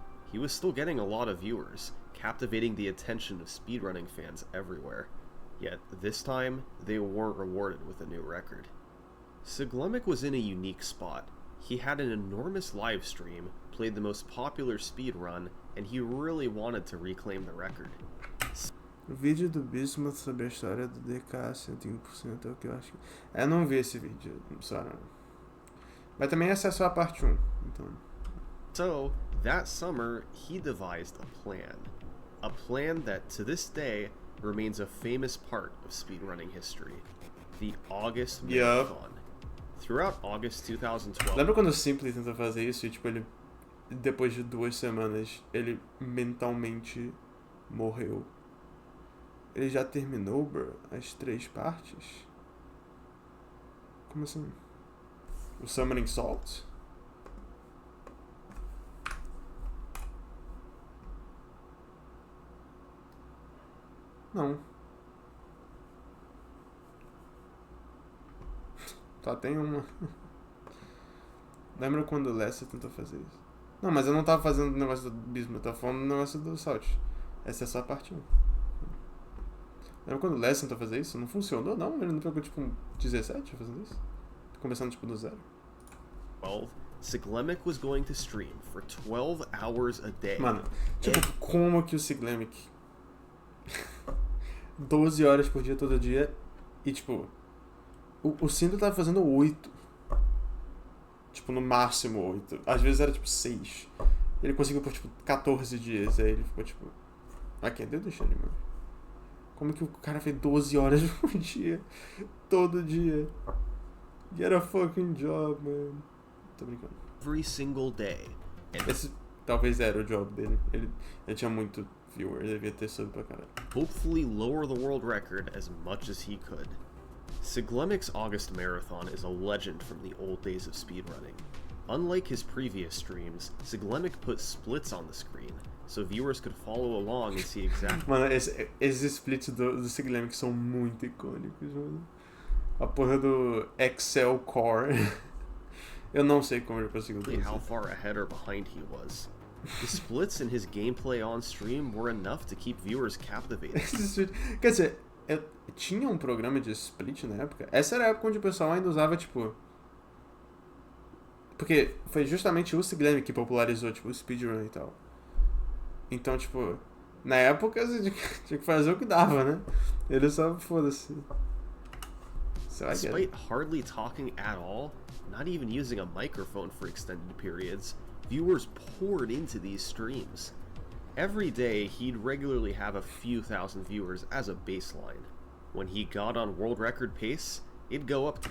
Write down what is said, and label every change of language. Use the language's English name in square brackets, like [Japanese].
[English] He was still getting a lot of viewers, captivating the attention of speedrunning fans everywhere. Yet, this time, they weren't rewarded with a new record. Siglemic was in a unique spot. He had an enormous live stream, played the most popular speedrun, and he really wanted to reclaim the record. [Portuguese] O vídeo do Bismuth sobre a história do DK 101% é o que eu acho que... Eu não vi esse vídeo, só não. Mas também essa é só a parte 1, então... [English] So, that summer, he devised a plan. A plan that, to this day, remains a famous part of speedrunning history. The August Yeah. Marathon. Throughout August 2012... [Portuguese] Lembra quando o Simply tentou fazer isso e, tipo, ele... Depois de 2 semanas, ele mentalmente morreu. Ele já terminou, bro? As 3 partes? Como assim? O Summoning Salt? Não. Só tem uma. Lembra quando o Lester tentou fazer isso? Não, mas eu não tava fazendo o negócio do Bismo, eu tava falando do negócio do Salt. Essa é só a parte 1. Lembra quando o Lester tentou fazer isso? Não funcionou, não? Ele não pegou tipo 17 fazendo isso? Começando tipo do 0. [English] 12, Siglemic was going to stream for 12 hours a day. [Portuguese] Mano, tipo, como que o Siglemic 12 horas por dia, todo dia, e tipo, o Cinder tava fazendo 8. Tipo, no máximo 8. Às vezes era tipo 6. Ele conseguiu por tipo 14 dias, aí ele ficou tipo, [English] I can't do this anymore. [Portuguese] Como que o cara fez 12 horas por dia? Todo dia. [English] Get a fucking job, man. [Portuguese] Tô brincando. [English] Every single day. And [Portuguese] Esse talvez era o job dele. Ele tinha muito viewer, ele devia ter subido pra caralho. [English] hopefully lower the world record as much as he could. Siglemic's August Marathon is a legend from the old days of speedrunning. Unlike his previous streams, Siglemic put splits on the screen, so viewers could follow along and see exactly... [Portuguese] Mano, esses splits do Siglemic são muito icônicos, mano. A porra do Excel Core. Eu não sei como ele conseguiu fazer [English] how [Portuguese] isso. [English] far ahead or behind he was. The splits in his gameplay on stream were enough to keep viewers captivated. [Portuguese] Quer dizer, tinha um programa de split na época. Essa era a época onde o pessoal ainda usava, tipo... Porque foi justamente o Siglemic que popularizou, tipo, o speedrun e tal. Então, tipo... Na época, você tinha que fazer o que dava, né? Ele só, foda-se. [English] So I get it. Despite hardly talking at all, not even using a microphone for extended periods, viewers poured into these streams. Every day, he'd regularly have a few thousand viewers as a baseline. When he got on world record pace, it'd go up to